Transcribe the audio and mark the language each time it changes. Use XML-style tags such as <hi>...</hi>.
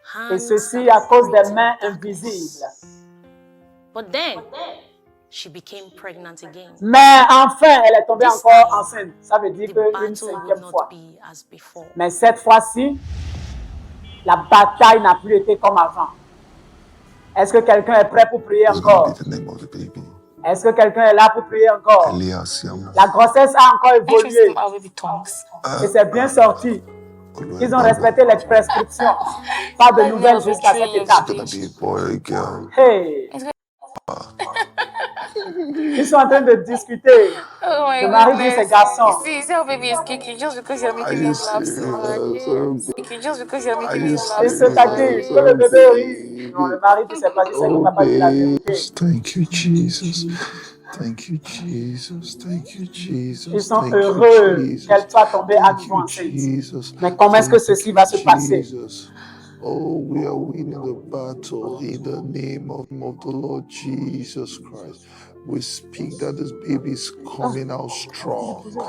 <fr>Et ceci à cause des mains invisibles.</fr> <en>But then, she became pregnant again.</en> <fr>Mais enfin, elle est tombée encore enceinte. Ça veut dire qu'une 5e fois. Mais cette fois-ci, la bataille n'a plus été comme avant. Est-ce que quelqu'un est prêt pour prier encore? Est-ce que quelqu'un est là pour prier encore? La grossesse a encore évolué. Et c'est bien sorti. Ils ont respecté les prescriptions. Pas de nouvelles jusqu'à cette étape. Hey! Ils sont en train de discuter. Le mari dit ses garçons.</fr> <en>See how baby is kicking just because you're making him laugh so much. Kicking just because you're making him laugh.</en> <fr>Ils se taquinent. Que le bébé rit. Non, le mari dit c'est pas dit, c'est le papa dit la vérité.</fr> <en>Thank you, Jesus. Thank you, Jesus. Thank you, Jesus.</en> <fr>Ils sont heureux qu'elle soit tombée à nouveau enceinte. Mais comment est-ce que ceci va se passer?</fr> <en>Oh, we are winning the battle in the name of the Lord Jesus Christ. We speak that this baby is coming out strong.</en>